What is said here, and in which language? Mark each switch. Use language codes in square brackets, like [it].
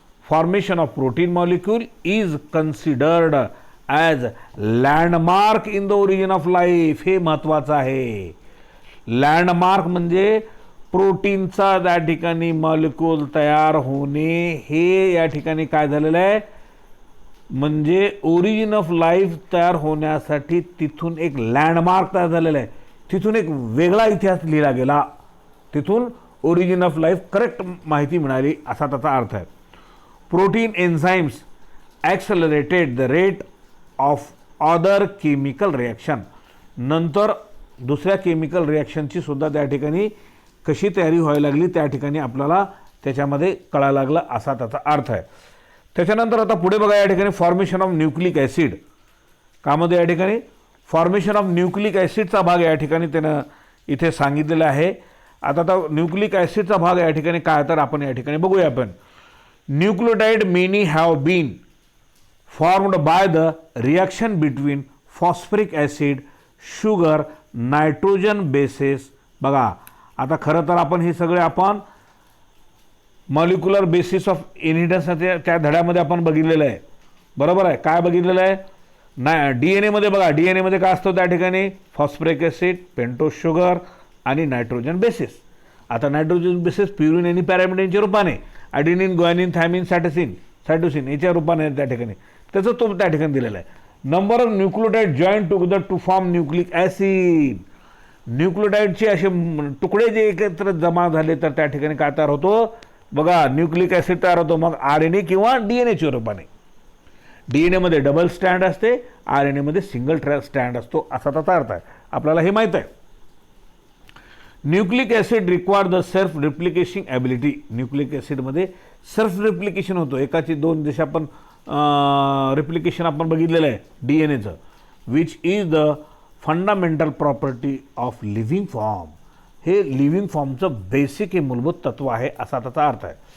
[en] Formation of protein molecule is considered as landmark in the origin of life. [mr] हे महत्वाचं आहे. Landmark म्हणजे प्रोटीनचा त्या ठिकाणी मॉलिक्यूल तयार होणे, हे या ठिकाणी काय झालेलं आहे म्हणजे ओरिजिन ऑफ लाईफ तयार होण्यासाठी तिथून एक लँडमार्क तयार झालेला आहे. तिथून एक वेगळा इतिहास लिहिला गेला. तिथून ओरिजिन ऑफ लाईफ करेक्ट माहिती मिळाली असा त्याचा अर्थ आहे. [en] Protein enzymes accelerated the rate of other chemical reaction. [mr] नंतर दुसऱ्या केमिकल रिॲक्शनची सुद्धा त्या ठिकाणी कशी तयारी व्हायला लागली त्या ठिकाणी आपल्याला त्याच्यामध्ये कळायला लागलं असा त्याचा अर्थ आहे. त्याच्यानंतर आता पुढे बघा या ठिकाणी फॉर्मेशन ऑफ न्यूक्लिक ॲसिड. कामध्ये या ठिकाणी फॉर्मेशन ऑफ न्यूक्लिक ॲसिडचा भाग या ठिकाणी त्यानं इथे सांगितलेला आहे. आता न्यूक्लिक ॲसिडचा भाग या ठिकाणी काय तर आपण या ठिकाणी बघूया. आपण [en] Nucleotide many have been formed by the reaction between phosphoric acid, sugar, nitrogen bases. [mr] बघा आता खरं तर आपण हे सगळे आपण मॉलिक्युलर बेसिस ऑफ इनहिबिटन्स त्या धड्यामध्ये आपण बघितलेलं आहे, बरोबर आहे. काय बघितलेलं आहे, DNA मध्ये बघा, DNA मध्ये काय असतं त्या ठिकाणी फॉस्फरिक ॲसिड, पेंटोज शुगर आणि नायट्रोजन बेसिस. आता नायट्रोजन बेसिस प्युरिन आणि पॅरामिडिनच्या रूपाने ॲडेनिन, ग्वानिन, थायमिन, सायटोसिन याच्या रूपाने त्या ठिकाणी त्याचं तो त्या ठिकाणी दिलेला आहे. [en] Number of nucleotide join together to form nucleic acid. [mr] न्यूक्लियोटाइडचे असे तुकडे जे एकत्र जमा झाले तर त्या ठिकाणी काय तयार होतो बघा, न्यूक्लिक ॲसिड तयार होतो. मग RNA किंवा DNAच्या रूपाने. DNA मध्ये डबल स्टँड असते, RNA मध्ये सिंगल स्टँड असतो असा त्याचा अर्थ आहे. आपल्याला हे माहीत आहे. [en] Nucleic acid require the self replication ability. [mr] Nucleic ॲसिडमध्ये self replication होतो. एकाची दोन जसे आपण रिप्लिकेशन आपण बघितलेलं आहे DNAचं, [en] Which is the fundamental property of living form. [mr] हे लिव्हिंग फॉर्मचं बेसिक हे मूलभूत तत्व आहे असा त्याचा अर्थ आहे.